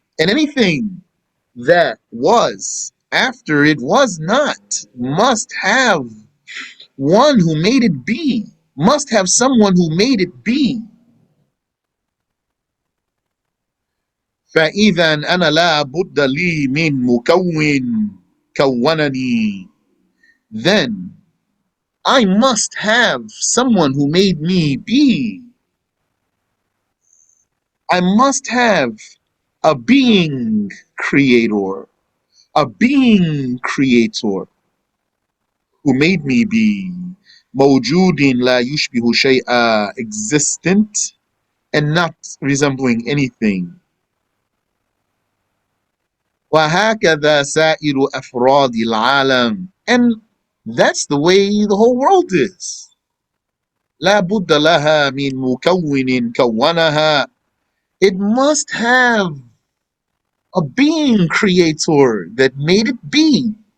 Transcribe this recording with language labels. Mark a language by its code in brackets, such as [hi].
[en] And anything that was after it was not must have one who made it be, must have someone who made it be. [ar] فإذا أنا لا بد لي من مكون كونني. [en] Then I must have someone who made me be. I must have a being creator, a being creator who made me be. [ar] موجود لا يشبه شيئا, [en] existent and not resembling anything. [ar] وهكذا سائر أفراد العالم. [en] And that's the way the whole world is. [ar] لا بد لها من مكون كونها. [en] It must have a being creator that made it be.